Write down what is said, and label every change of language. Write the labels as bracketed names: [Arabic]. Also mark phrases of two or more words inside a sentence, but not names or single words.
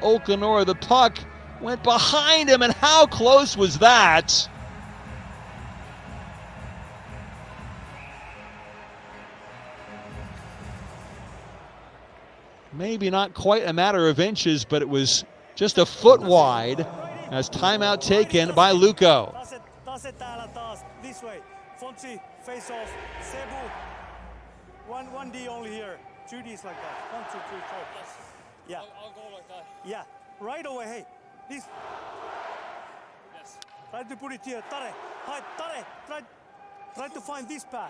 [English] Olkinora, the puck went behind him, and how close was that? Maybe not quite a matter of inches, but it was just a foot wide as timeout taken by Lukko. [Finnish] Tase täällä taas, [English] this way. Fontsi, face off, Sebu. One D only here. 2 Ds like that. 1, 2, 3, 4. Yeah. I'll go like that. Yeah. Right away, hey. This. Yes. Try to put it here. Tare. Hi, Tare. Try to find this pass.